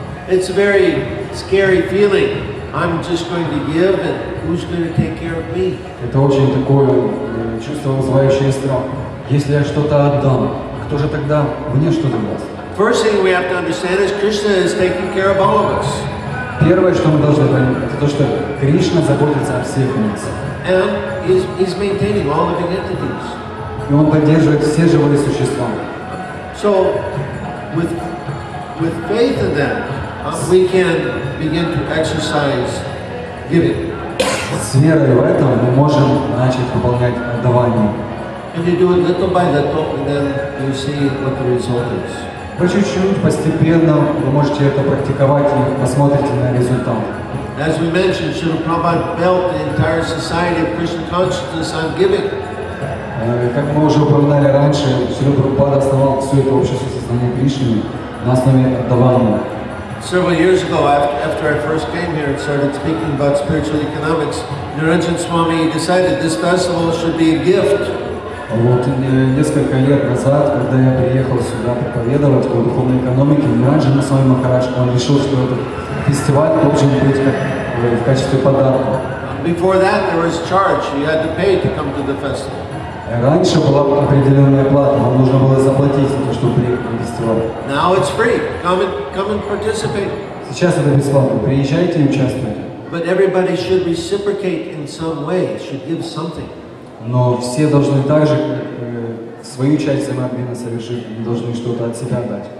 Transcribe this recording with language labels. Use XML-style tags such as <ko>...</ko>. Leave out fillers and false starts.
<en>It's a very scary feeling. I'm just going to give, and who's going to take care of me?</en> <ru>Это очень такое чувство, вызывающее страх. Если я что-то отдам, кто же тогда мне что-то даст?</ru> <en>First thing we have to understand is Krishna is taking care of all of us.</en> <ru>Первое, что мы должны понять, это то, что Кришна заботится о всех нас.</ru> <en>And he's maintaining all living entities.</en> <ru>И Он поддерживает все живые существа.</ru> <en>So, with faith in that, we can begin to exercise giving.</en> <ru>С верой в это мы можем начать выполнять отдавание.</ru> <en>And you do it little by little, and then you see what the result is.</en> <ru>По чуть-чуть, постепенно вы можете это практиковать и посмотрите на результат.</ru> <en>As we mentioned, Srila Prabhupada built the entire society of Krishna consciousness on giving.</en> <ru>Как мы уже упоминали раньше, Шрила Прабхупада основал все это общество сознания Кришны на основе отдавания.</ru> <en>Several years ago, after I first came here and started speaking about spiritual economics, Niranjan Swami decided this festival should be a gift.</en> <ru>Вот несколько лет назад, когда я приехал сюда проповедовать о духовной экономике, Ниранджана Свами Махарадж, он решил, что этот фестиваль должен быть как, в качестве подарка.</ru> <en>Before that, there was charge. You had to pay to come to the festival.</en> <ru>Раньше была определенная плата, вам нужно было заплатить за то, чтобы приехать на фестиваль.</ru> <en>Now it's free. Come and participate.</en> <ru>Сейчас это бесплатно. Приезжайте и участвуйте.</ru> <en>But everybody should reciprocate in some way. Should give something.</en> <ru>Но все должны также свою часть взаимообмена совершить, они должны что-то от себя дать.</ru>